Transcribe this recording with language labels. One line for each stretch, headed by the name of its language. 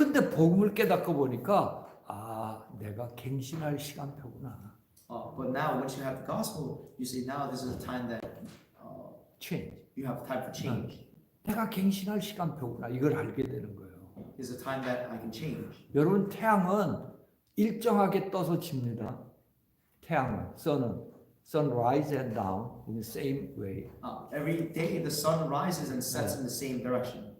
Korean: 근데 복음을 깨닫고 보니까 내가 갱신할 시간표구나.
English: But now, once you have the gospel, you say, now this is a time that change. you have time for change.
Korean: 내가 갱신할 시간표구나. 이걸 알게 되는 거예요.
English: It's a time that I can change.
Korean: 여러분 태양은 일정하게 떠서 집니다. 태양은
English: sun rise and down in the same way. Every day the sun rises and sets in the same direction.